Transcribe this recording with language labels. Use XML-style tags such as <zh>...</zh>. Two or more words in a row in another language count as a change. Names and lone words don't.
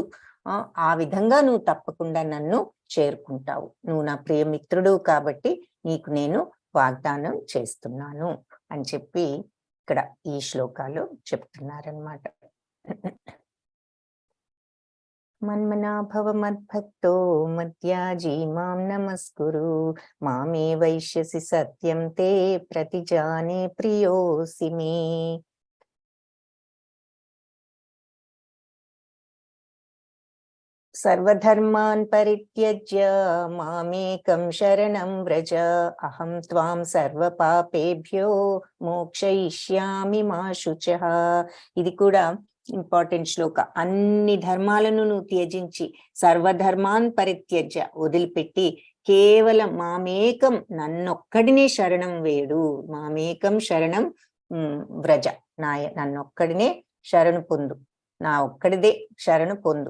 <te>ఆ విధంగా నువ్వు తప్పకుండా నన్ను చేరుకుంటావు. నువ్వు నా ప్రియమిత్రుడు కాబట్టి నీకు నేను వాగ్దానం చేస్తున్నాను అని చెప్పి ఇక్కడ ఈ శ్లోకాలు చెప్తున్నారనమాట.</te> <sa>మన్మనాభవ మద్భక్తో మధ్యాజీ మాం నమస్కురు మామే వైశ్యసి సత్యం తే ప్రతిజానే ప్రియోసి మే. సర్వధర్మాన్ పరిత్యజ్య మామేకం శరణం వ్రజ అహం త్వాం సర్వపాపేభ్యో మోక్షయిష్యామి మా శుచః.</sa> <te>ఇది కూడా ఇంపార్టెంట్ శ్లోక. అన్ని ధర్మాలను నువ్వు త్యజించి,</te> <sa>సర్వధర్మాన్ పరిత్యజ్య</sa> <te>వదిలిపెట్టి, కేవలం మామేకం నన్నొక్కడినే శరణం వేడు.</te> <sa>మామేకం శరణం వ్రజ,</sa> <te>నన్నొక్కడినే శరణు పొందు, నా ఒక్కడిదే శరణు పొందు.</te>